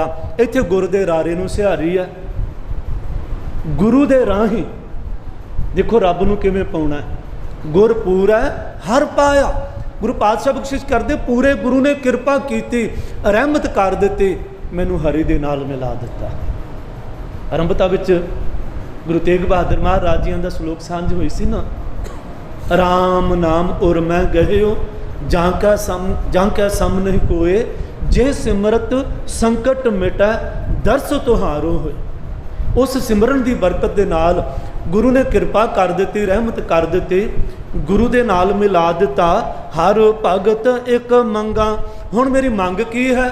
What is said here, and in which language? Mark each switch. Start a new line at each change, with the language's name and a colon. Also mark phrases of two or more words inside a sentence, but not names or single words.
Punjabi: ਇੱਥੇ ਗੁਰ ਦੇ ਰਾਰੇ ਨੂੰ ਸਿਹਾਰੀ ਹੈ। ਗੁਰੂ ਦੇ ਰਾਹੀ ਦੇਖੋ ਰੱਬ ਨੂੰ ਕਿਵੇਂ ਪਾਉਣਾ ਹੈ। ਗੁਰਪੁਰ ਹੈ ਹਰ ਪਾਇਆ। ਗੁਰੂ ਪਾਤਸ਼ਾਹ ਬਖ਼ਸ਼ਿਸ਼ ਕਰਤੇ ਪੂਰੇ ਗੁਰੂ ਨੇ ਕਿਰਪਾ ਕੀਤੀ, ਰਹਿਮਤ ਕਰ ਦਿੱਤੀ, ਮੈਨੂੰ ਹਰਿ ਦੇ ਨਾਲ ਮਿਲਾ ਦਿੱਤਾ। ਆਰੰਭਤਾ ਵਿੱਚ ਗੁਰੂ ਤੇਗ ਬਹਾਦਰ ਮਹਾਰਾਜ ਜੀ ਕਾ ਸਲੋਕ ਸਾਂਝ ਹੋਈ ਸੀ ਨਾ, ਰਾਮ ਨਾਮ ਉਰ ਮੈਂ ਗਹਿਓ ਜਾਂਕਾ ਸਮ ਨਹੀਂ ਕੋਇ, ਜੇ ਸਿਮਰਤ ਸੰਕਟ ਮਿਟੈ ਦਰਸ ਤੁਹਾਰੋ ਹੋਇ। ਉਸ ਸਿਮਰਨ ਕੀ ਬਰਕਤ ਕੇ ਨਾਲ ਗੁਰੂ ਨੇ ਕ੍ਰਿਪਾ ਕਰ ਦੀ, ਰਹਿਮਤ ਕਰ ਦੀ, ਗੁਰੂ ਦੇ ਨਾਲ ਮਿਲਾ ਦਿੱਤਾ। ਹਰ ਭਗਤ ਏਕ ਮੰਗਾ। ਹੁਣ ਮੇਰੀ ਮੰਗ ਕੀ ਹੈ?